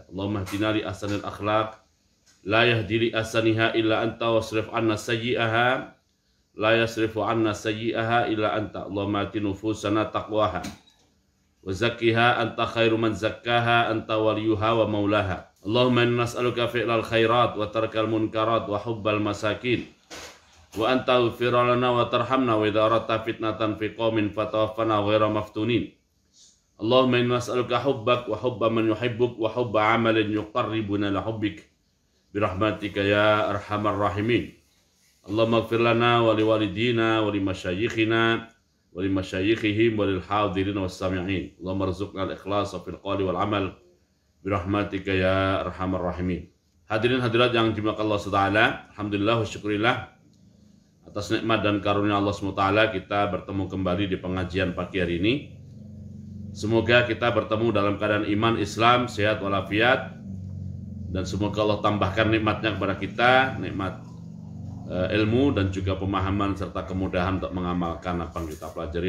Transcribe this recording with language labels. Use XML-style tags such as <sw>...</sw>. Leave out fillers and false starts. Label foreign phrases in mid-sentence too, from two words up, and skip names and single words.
<ar>اللهم اهدنا لأحسن الأخلاق لا يهدي لأحسنها إلا أنت واصرف عنا سيئها لا يصرف عنا سيئها إلا أنت. اللهم آت نفوسنا تقواها وزكها أنت خير من زكاها أنت وليها ومولاها. اللهم إنا نسألك فعل الخيرات وترك المنكرات وحب المساكين وأنت اغفر لنا وترحمنا وإذا أردت فتنة في قوم فتوفنا غير مفتونين. اللهم إنا نسألك حبك وحب من يحبك وحب عمل يقربنا لحبك برحمتك يا أرحم الراحمين. اللهم اغفر لنا ولوالدينا ولمشايخنا ولمشايخهم وللحاضرين والسامعين. اللهم ارزقنا الإخلاص في القول والعمل برحمتك يا أرحم الراحمين.</ar> <id>Hadirin hadirat yang dimuliakan Allah SWT,</id> <ar>الحمد لله والشكر لله</ar> <id>atas nikmat dan karunia Allah SWT kita bertemu kembali di pengajian pagi hari ini. Semoga kita bertemu dalam keadaan iman, Islam, sehat walafiat, dan semoga Allah tambahkan nikmatnya kepada kita, nikmat ilmu dan juga pemahaman serta kemudahan untuk mengamalkan apa yang kita pelajari.</id>